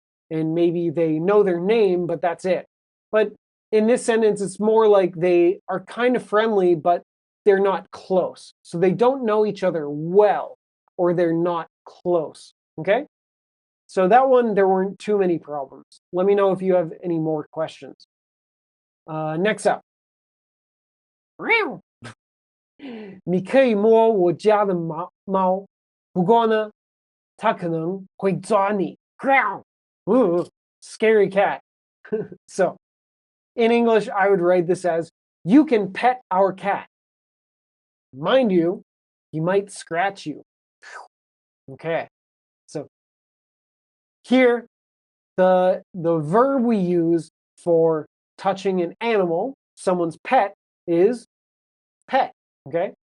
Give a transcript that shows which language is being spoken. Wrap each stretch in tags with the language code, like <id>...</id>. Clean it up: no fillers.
<en>And maybe they know their name, but that's it. But in this sentence, it's more like they are kind of friendly, but they're not close. So they don't know each other well, or they're not close, okay? So that one, there weren't too many problems. Let me know if you have any more questions. Next up.</en> <zh>你可以摸我家的猫，不过呢，它可能会抓你。</zh> <en>Ooh, scary cat. So, in English, I would write this as, you can pet our cat. Mind you, he might scratch you. Okay, so here, the verb we use for touching an animal, someone's pet, is pet, okay?</en>